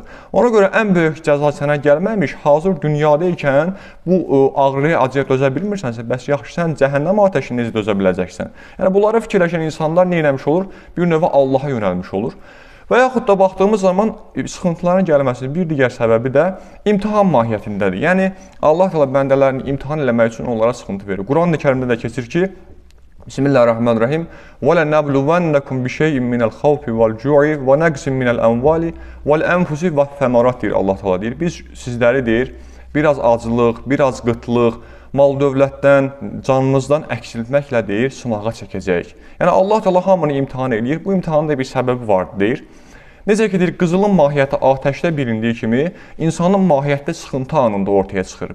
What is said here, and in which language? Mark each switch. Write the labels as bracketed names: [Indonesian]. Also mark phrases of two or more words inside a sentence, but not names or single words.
[Azerbaijani] Ona görə ən böyük cəza sənə gəlməmiş, hazır dünyada ikən bu ağrıya, acıya dözə bilmirsənsə, bəs yaxşı, sən cəhənnəm ateşini necə dözə biləcəksən? Yəni, bunları fikirləşən insanlar nə eləmiş olur? Bir növə Allaha yönəlmiş olur. Və yaxud da baxdığımız zaman sıxıntıların gəlməsinin bir digər səbəbi də imtahan mahiyyətindədir. Yəni Allah təala bəndələrini imtahan eləmək üçün onlara sıxıntı verir. Quran-ı Kərimdə də keçir ki, Bismillahirrahmanirrahim. [Arabic] وَلَنَبْلُوَنَّكُمْ بِشَيْءٍ مِنَ الْخَوْفِ وَالْجُوعِ وَنَقْصٍ مِنَ الْأَمْوَالِ وَالْأَنْفُسِ وَالثَّمَرَاتِ [Azerbaijani] deyir Allah təala deyir. Biz sizləri deyir, biraz aclıq, biraz qıtlıq, mal dövlətdən, canınızdan əksiltməklə deyir, sınağa çəkəcəyik. Yəni Allah təala hamını imtahan eləyir. Bu imtahanın da bir səbəbi var deyir. Necə ki deyir, qızılın mahiyyəti atəşdə bilindiyi kimi, insanın mahiyyətdə sıxıntı anında ortaya çıxır.